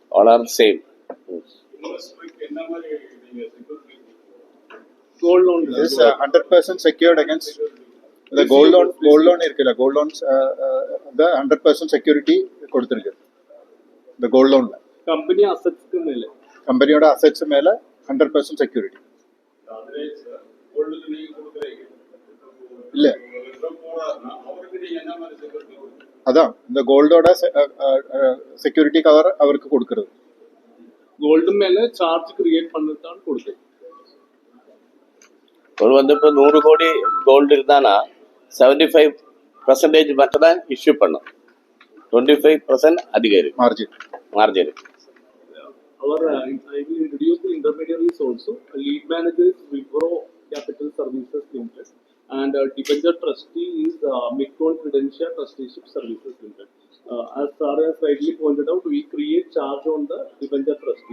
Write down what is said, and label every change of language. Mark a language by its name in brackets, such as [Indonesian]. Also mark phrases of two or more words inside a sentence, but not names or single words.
[English] All are the same. Gold loan. This 100% secured against the gold loan. Gold loan irukilla. Gold loans the 100% security കൊടുത്തിരിക്കും. The gold loan. Company assets [Tamil] க்கு மேல. [Malayalam] കമ്പനിയുടെ അസറ്റ്സ് മേലെ 100% സെക്യൂരിറ്റി ഇല്ല. [Tamil] അതാ இந்த கோல்டோட [English] security cover [Tamil] அவருக்கு கொடுக்கிறது. கோல்டு மேல [English] charge create [Tamil] பண்ணிட்டான் கொடுக்குது. ஒரு வந்து இப்போ 100 கோடி கோல்டு இருந்தானா 75% மட்டும் தான் இஷ்யூ பண்ணும், 25% அதிகம் இருக்கு மார்ஜின். [English] Our I will introduce the intermediaries also. A lead manager is Wipro Capital Services Limited. and debenture trustee is Midcon Credential Trusteeship Services Limited. As Sir has rightly pointed out, we create charge on the debenture trustee.